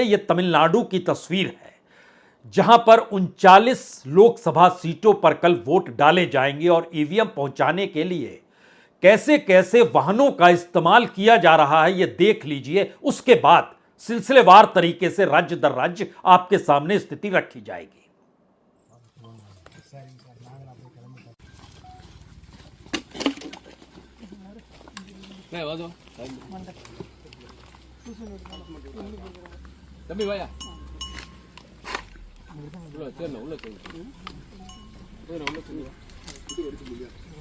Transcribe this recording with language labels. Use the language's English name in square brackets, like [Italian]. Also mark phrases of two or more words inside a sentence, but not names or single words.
[Hindi] यह तमिलनाडु की तस्वीर है, जहां पर 39 लोकसभा सीटों पर कल वोट डाले जाएंगे और ईवीएम पहुंचाने के लिए कैसे कैसे वाहनों का इस्तेमाल किया जा रहा है, यह देख लीजिए। उसके बाद सिलसिलेवार तरीके से राज्य दर राज्य आपके सामने स्थिति रखी जाएगी। [Tamil] தம்பி வாயா உள்ள சேரணும் உள்ள சேரணும் உள்ள சேரணும் இது வரைக்கும் முடியாது